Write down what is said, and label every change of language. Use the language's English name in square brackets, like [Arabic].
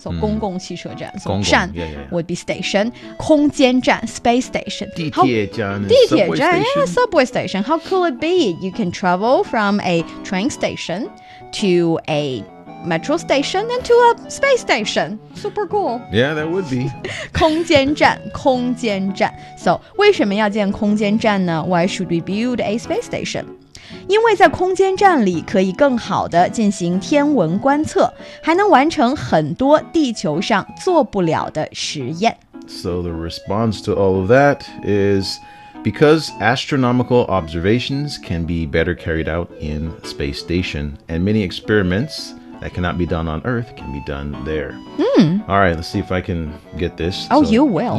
[Chinese] So 公共汽车站 So 公共站 [English] yeah. would be station. 空间站 space station. [Chinese] 地铁站 is 地铁 [English] subway [Chinese] 站 [English] station. yeah, subway station. How cool it be? You can travel from a train station to a metro station and to a space station. Super cool. Yeah, that would be. [Chinese] 空间站 空间站 So 为什么要建空间站呢? [English] Why should we build a space station? [Chinese] 因为在空间站里可以更好地进行天文观测，还能完成很多地球上做不了的实验。 [English] So the response to all of that is because astronomical observations can be better carried out in space station, and many experiments that cannot be done on Earth can be done there. All right, let's see if I can get this. Oh, you will.